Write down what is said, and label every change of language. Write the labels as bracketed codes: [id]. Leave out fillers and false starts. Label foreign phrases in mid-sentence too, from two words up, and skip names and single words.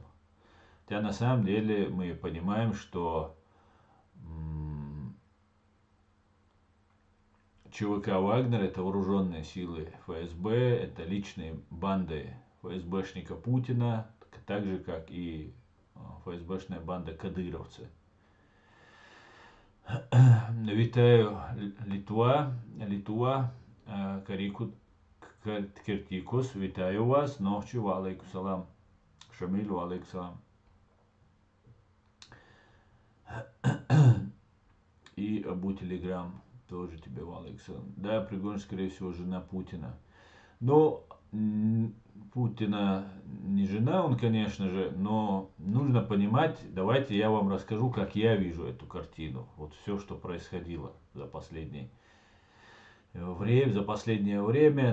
[ru] Хотя на самом деле мы понимаем, что ЧВК Вагнер — это вооруженные силы ФСБ, это личные банды ФСБшника Путина, так же как и ФСБшная банда кадыровцы. [uk] Витаю Литва, Кертикус, витаю вас, ночью, [ar] وعليكم السلام, Шамиль, وعليكم السلام. [ru] И Абу Телеграм, тоже тебе, [ar] وعليكم السلام. [ru] Да, Пригожин, скорее всего, жена Путина. Но Путина не жена он, конечно же, но нужно понимать, давайте я вам расскажу, как я вижу эту картину. Вот все, что происходило за последнее время.